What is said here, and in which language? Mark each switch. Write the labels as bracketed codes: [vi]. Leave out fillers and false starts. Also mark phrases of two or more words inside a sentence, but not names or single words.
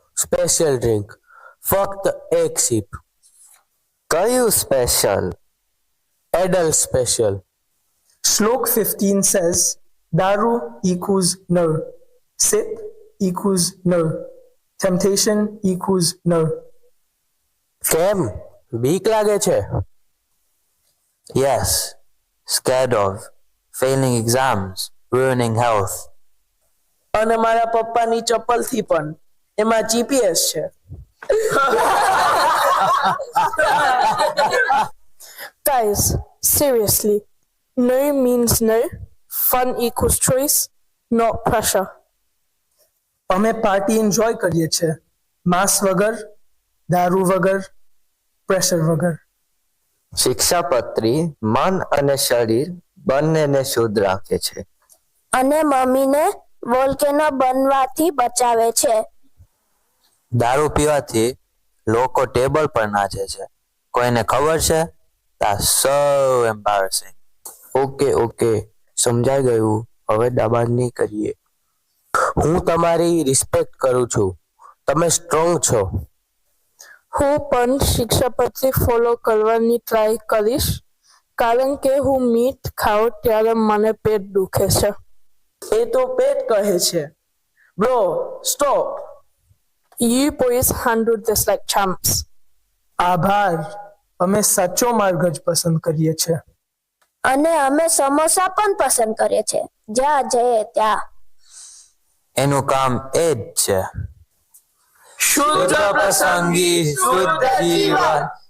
[en] special drink, [gu] ફક્ત એક સિપ. કયું સ્પેશિયલ? [en] adult special. Shlok 15 says, Daru equals no. Sip equals no. Temptation equals no. [gu] કેમ? બીક લાગે છે? [en] Yes, scared of failing exams, ruining health. [gu] અને મારા પપ્પાની ચપ્પલથી પણ. એમાં GPS છે. [en] Guys, seriously, no means no. Fun equals choice, not pressure. [gu] અમે પાર્ટી એન્જોય કરીએ છીએ, માસ વગર, દારૂ વગર, પ્રેશર વગર. શિક્ષાપત્રી મન અને શરીર બંનેને શુદ્ધ રાખે છે. અને મમ્મીને વોલ્કેનો બનવાથી બચાવે છે. દારૂ પીવાથી લોકો ટેબલ પર નાચે છે. કોઈને ખબર છે? [en] That's so embarrassing. [gu] ઓકે, સમજાઈ ગયું. હવે દાબાદ નહીં કરીએ. હું તમારી રિસ્પેક્ટ કરું છું. તમે સ્ટ્રોંગ છો. હું પણ શિક્ષાપત્રી ફોલો કરવાની ટ્રાય કરીશ, કારણ કે હું મીઠ ખાઉં ત્યારે મને પેટ દુખે છે. એ તો પેટ કહે છે. [en] bro, stop. You boys handled this like champs. [gu] આભાર. અમે સાચો માર્ગ જ પસંદ કરીએ છીએ. અને અમે સમોસા પણ પસંદ કરીએ છીએ, જ્યાં જઈએ ત્યાં. એનું કામ એ જ છે. શુદ્ધ પસંદગી, શુદ્ધ જીવન.